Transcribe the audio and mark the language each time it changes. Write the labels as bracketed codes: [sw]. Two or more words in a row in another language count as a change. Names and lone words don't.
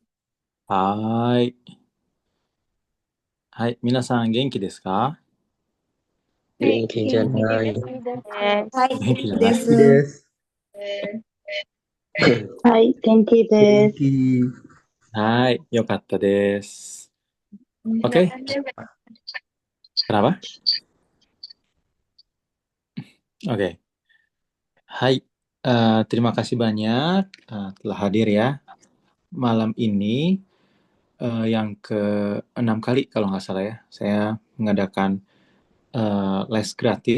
[ja] はーい。はい、皆さん元気ですか？はい、元気じゃ元気でない。元す。はい、元気じゃない。気です。はい、元気です。元気。はい、よかったです。 [id] Oke, kenapa? Oke, hai. Terima kasih banyak telah hadir ya. Malam ini yang ke-6 kali kalau nggak salah ya, saya mengadakan les gratis.